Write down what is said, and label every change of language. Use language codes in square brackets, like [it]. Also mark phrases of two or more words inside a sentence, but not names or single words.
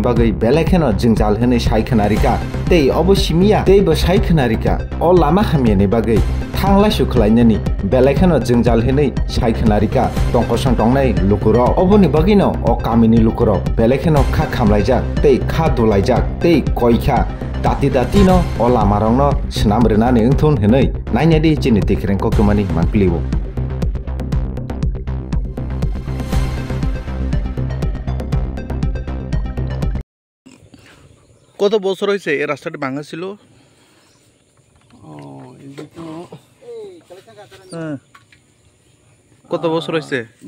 [trp] bagai belekheno jingjal hene saikhnarika tei obo simia tei bo saikhnarika o lama hamyani bagai thangla sukhlainani belekheno jingjal hene saikhnarika tongkosang tongnai lukuro oboni bagino o kamini lukuro belekheno kha khamlaijak tei kha dulaijak tei koikha dati dati no o lama rongno snam renani ungthun henei nainadi chini tikreng koktomani manpliwo [bn] কত বছর হয়েছে এই রাস্তাটা ভাঙা ছিল? কত বছর হয়েছে?